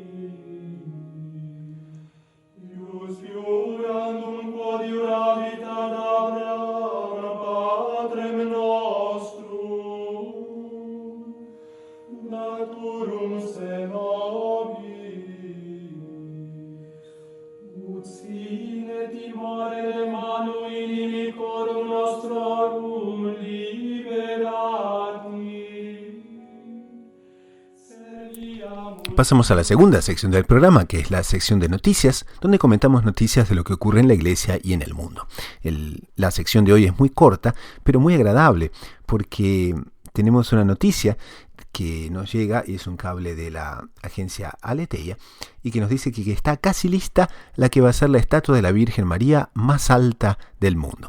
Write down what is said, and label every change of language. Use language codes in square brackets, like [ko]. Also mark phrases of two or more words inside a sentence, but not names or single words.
[la] ius jurandum quod juravit ad Abraham patrem nostrum, naturum se nobis, ut sine timore de manu inimicorum nostrorum liberati. [es] Pasamos a la segunda sección del programa, que es la sección de noticias, donde comentamos noticias de lo que ocurre en la iglesia y en el mundo. La sección de hoy es muy corta, pero muy agradable, porque tenemos una noticia que nos llega, es un cable de la agencia Aleteia, y que nos dice que está casi lista la que va a ser la estatua de la Virgen María más alta del mundo.